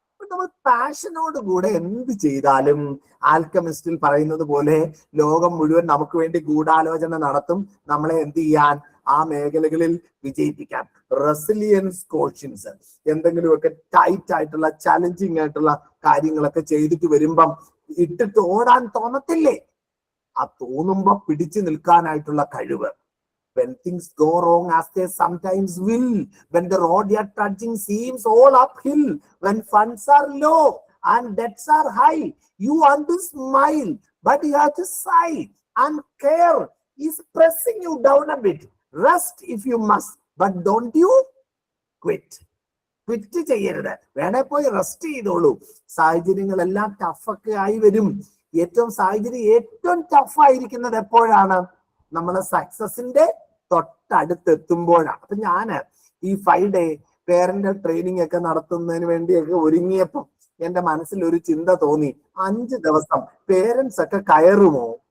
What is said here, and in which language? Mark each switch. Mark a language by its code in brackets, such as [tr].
[ml] നമ്മൾ പാഷനോട് കൂടെ എന്ത് ചെയ്താലും ആൽക്കമിസ്റ്റിൽ പറയുന്നത് പോലെ ലോകം മുഴുവൻ നമുക്ക് വേണ്ടി ഗൂഢാലോചന നടത്തും, നമ്മളെ എന്ത് ചെയ്യാൻ, ആ മേഖലകളിൽ വിജയിപ്പിക്കാൻ. റെസിലിയൻസ് കോഷ്യൻസ്, എന്തെങ്കിലുമൊക്കെ ടൈറ്റ് ആയിട്ടുള്ള ചാലഞ്ചിങ് ആയിട്ടുള്ള കാര്യങ്ങളൊക്കെ ചെയ്തിട്ട് വരുമ്പം ഇട്ടിട്ട് ഓടാൻ തോന്നത്തില്ലേ? ആ തോന്നുമ്പോ പിടിച്ചു നിൽക്കാനായിട്ടുള്ള കഴിവ്. [en] When things go wrong as they sometimes will, when the road you're trudging seems all uphill, when funds are low and debts are high, you want to smile, but you have to sigh, and care is pressing you down a bit. Rest if you must, but don't you quit. [ml] Quit ചെയ്യരുത്, വേണേ പോയി rest ചെയ്തോളൂ. സാഹചര്യങ്ങളെല്ലാം ടഫൊക്കെ ആയി വരും. സാഹചര്യം ഏറ്റവും ടഫായിരിക്കുന്നത് എപ്പോഴാണ്? നമ്മളെ സക്സസിന്റെ തൊട്ടടുത്തെത്തുമ്പോഴാണ്. അപ്പൊ ഞാന് ഈ 5 day പേരന്റൽ ട്രെയിനിങ് ഒക്കെ നടത്തുന്നതിന് വേണ്ടിയൊക്കെ ഒരുങ്ങിയപ്പോൾ എന്റെ മനസ്സിൽ ഒരു ചിന്ത തോന്നി, 5 ദിവസം പേരൻസ് ഒക്കെ കയറുമോ?